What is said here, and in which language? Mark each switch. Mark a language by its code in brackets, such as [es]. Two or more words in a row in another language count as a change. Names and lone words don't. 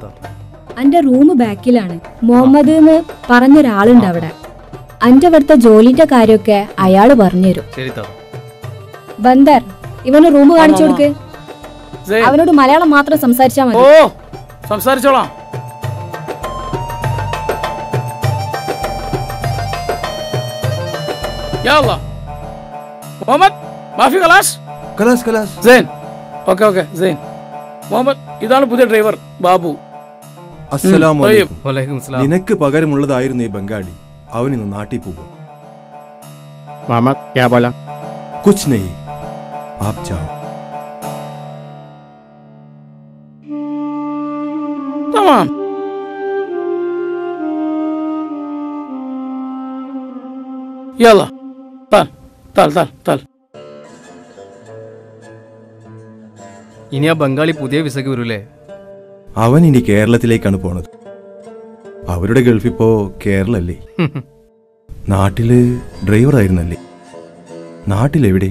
[ml] അന്റെ റൂം ബാക്കിലാണ്. മുഹമ്മദ് എന്ന് പറഞ്ഞൊരാളുണ്ട് അവിടെ. അന്റെ ഇവിടുത്തെ ജോലിന്റെ കാര്യമൊക്കെ അയാള് പറഞ്ഞുതരും. ബന്ദർ, ഇവന് റൂം കാണിച്ചു കൊടുക്ക്. അവനോട് മലയാളം മാത്രം സംസാരിച്ചാ മതി. ഓ, സംസാരിച്ചോളാം. [ar] يا الله محمد مافي خلاص خلاص خلاص زين أوكي أوكي زين मोहम्मद [ml] ഇതാണ് പുതിയ ഡ്രൈവർ ബാബു. [ar] السلام عليكم. [ml] നിനക്ക് പകരമുള്ളതായിരുന്നു ഈ ബംഗാളി. അവൻ ഇന്ന് നാട്ടിൽ പോകും. [hi] मामा क्या बोला? कुछ नहीं, आप जाओ. तमाम. [ar] يلا ताल ताल ताल ताल. [ml] ഇനി ആ ബംഗാളി പുതിയ വിസക്ക് വരൂലേ? അവൻ ഇനി കേരളത്തിലേക്കാണ് പോണത്. അവരുടെ ഗൾഫ് ഇപ്പോ കേരളല്ലേ? നാട്ടില് ഡ്രൈവറായിരുന്നല്ലേ? നാട്ടിലെവിടെ?